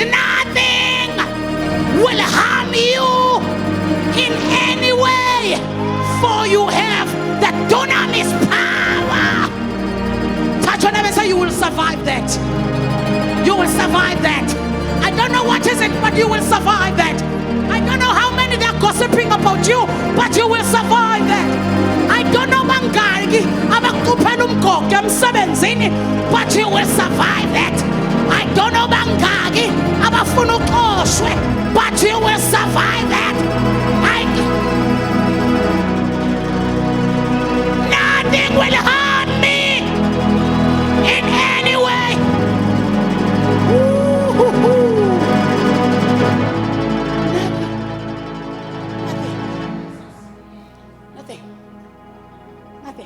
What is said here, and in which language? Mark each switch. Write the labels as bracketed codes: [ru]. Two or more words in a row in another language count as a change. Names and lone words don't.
[en] Nothing will harm you in any way, for you have the dunamis power. Touch your neighbor and say you will survive that. You will survive that. I don't know what is it, but you will survive that. I don't know how many they're gossiping about you, but you will survive that. I don't know [nd] bangaki abakuphela umgogo emsebenzini, [en] but you will survive that. I don't know [nd] bangaki abafuna uxoshwe, [en] but you will survive that. Nothing will harm me in any way. Nothing.